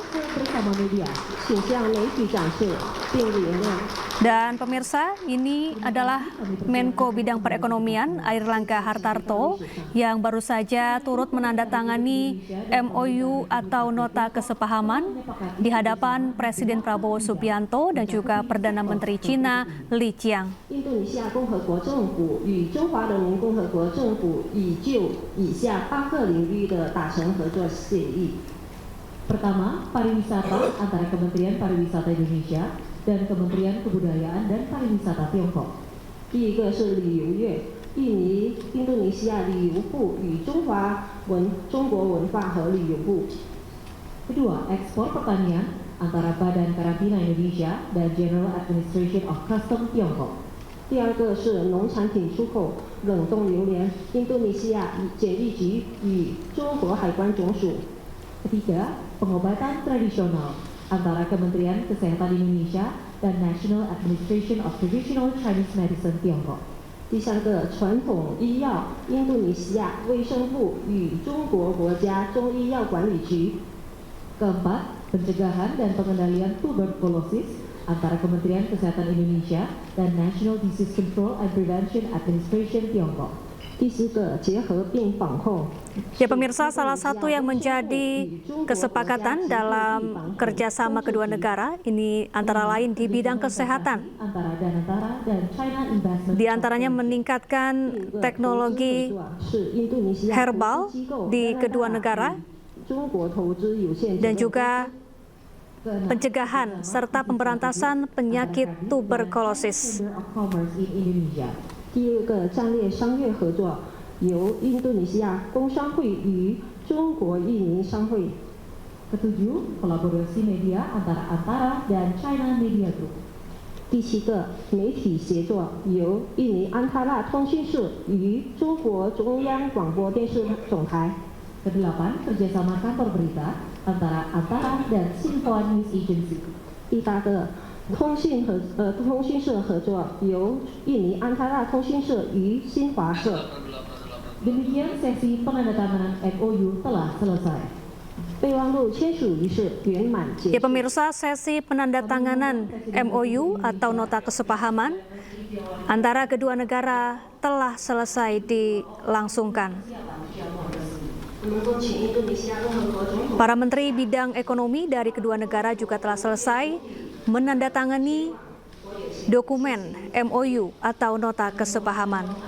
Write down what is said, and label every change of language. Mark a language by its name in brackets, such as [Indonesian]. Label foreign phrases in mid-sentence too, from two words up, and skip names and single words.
[Indonesian] Dan pemirsa, ini adalah Menko Bidang Perekonomian Airlangga Hartarto yang baru saja turut menandatangani MOU atau nota kesepahaman di hadapan Presiden Prabowo Subianto dan juga Perdana Menteri Cina Li Qiang. [Chinese] 与中华人民共和国政府已就以下8个领域的达成合作协议。 [Indonesian] Pertama, pariwisata antara Kementerian Pariwisata Indonesia dan Kementerian Kebudayaan dan Pariwisata Tiongkok. [Chinese] 第一个是旅游业，印度尼西亚旅游部与中国文化和旅游部。 [Indonesian] Kedua, ekspor pertanian antara Badan Karantina Indonesia dan General Administration of Customs Tiongkok. [Chinese] 第二个是农产品出口冷冻榴莲，印度尼西亚检疫局与中国海关总署。 [Indonesian] Ketiga, pengobatan tradisional antara Kementerian Kesehatan Indonesia dan National Administration of Traditional Chinese Medicine Tiongkok. [Chinese] 第三个，传统医药，印度尼西亚卫生部与中国国家中医药管理局。 [Indonesian] Keempat, pencegahan dan pengendalian tuberkulosis antara Kementerian Kesehatan Indonesia dan National Disease Control and Prevention Administration Tiongkok. Ya pemirsa, salah satu yang menjadi kesepakatan dalam kerjasama kedua negara ini antara lain di bidang kesehatan. Di antaranya meningkatkan teknologi herbal di kedua negara dan juga pencegahan serta pemberantasan penyakit tuberkulosis. [Chinese] 第二个战略商业合作由印度尼西亚工商会与中国印尼商会。 [Indonesian] Ketujuh, kolaborasi media antara dan China Media Group. [Chinese] 第七个，媒体协作由印尼安塔拉通讯社与中国中央广播电视总台。 [Indonesian] Kedelapan, kerjasama kantor berita antara dan Xinhua News Agency. [Chinese] 第八个，通讯社合作由印尼安塔拉通讯社与新华社。 [Indonesian] Demikian sesi penandatanganan MOU telah selesai. [Chinese] 备忘录签署仪式圆满结束。 [Indonesian] Ya pemirsa, sesi penandatanganan MOU atau nota kesepahaman antara kedua negara telah selesai dilangsungkan. Para menteri bidang ekonomi dari kedua negara juga telah selesai menandatangani dokumen MOU atau nota kesepahaman.